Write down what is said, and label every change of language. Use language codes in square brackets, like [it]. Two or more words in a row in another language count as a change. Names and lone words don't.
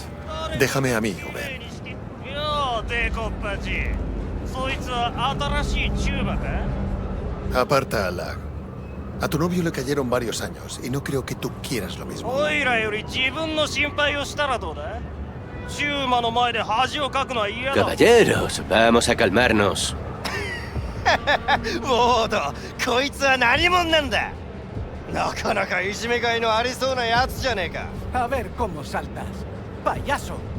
[es] Déjame a mí, Uber. Aparta a Lag. A tu novio le cayeron varios años y no creo que tú quieras lo mismo. Caballeros, vamos a calmarnos. [ja] ボード、こいつは何者なんだ。なかなかいじめがいのありそうなやつじゃねえか。 [es] A ver cómo saltas, payaso.